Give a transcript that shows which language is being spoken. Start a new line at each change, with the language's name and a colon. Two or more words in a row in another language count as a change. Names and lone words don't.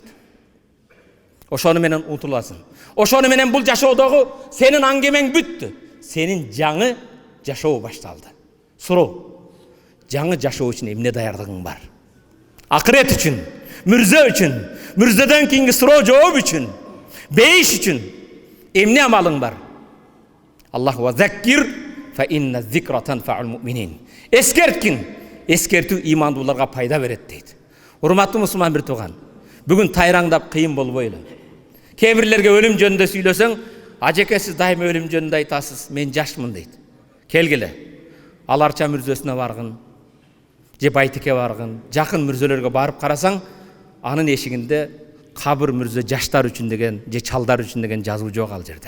Kyrgyz: Ошону менен унутуласың. Ошону менен бул жашоодогу сенин аңгемең бүттү. Сенин жаңы жашоо башталды. Суроо. Жаңы жашоо үчүн эмне даярдыгың бар? Акырет үчүн, мүрзө үчүн, мүрзөдөн кийинки суроо жооп үчүн, бейиш үчүн эмне амалың бар?
Arabic: الله وذكر فإن الذكرى تنفع المؤمنين.
Kyrgyz: Эскерткин, эскертүү имандууларга пайда берет дейт. Урматтуу мусулман бир тууган, бүгүн тайраңдап кыйын болбойлу. Кээ бирлерге өлүм жөнүндө сүйлөсөң, ажеке сиз дайыма өлүм жөнүндө айтасыз, мен жашмын дейт. Келгиле. Аларча мүрзөсүнө баргын, же байтике баргын, жакын мүрзөлөргө барып карасаң, анын эшигинде кабыр мүрзө жаштар үчүн деген, же чалдар үчүн деген жазуу жок ал жерде.